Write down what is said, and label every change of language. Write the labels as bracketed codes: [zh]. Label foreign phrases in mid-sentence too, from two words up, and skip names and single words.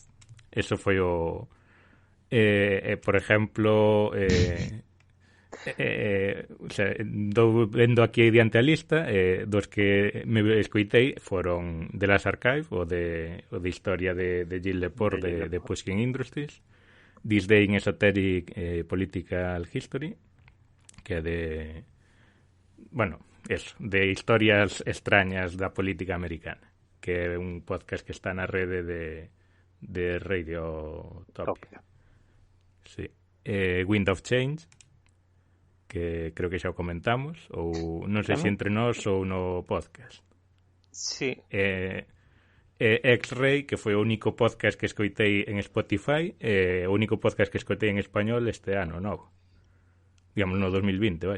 [gl] Eso foi o... por exemplo, vendo aquí diante a lista, dos que me escoitei foron The Last Archive, o de historia de Gilles Lepore de Pushkin Industries, This Day in Esoteric Political History, que é de... bueno, eso, de historias extrañas da política americana, que é un podcast que está na rede de Radio Topia. Sí. Wind of Change, que creo que xa o comentamos, ou non sei se entre nós ou no podcast. Sí. X-Ray, que foi o único podcast que escoitei en Spotify, o único podcast que escoitei en español este ano, novo. Digamos, no 2020, vaya.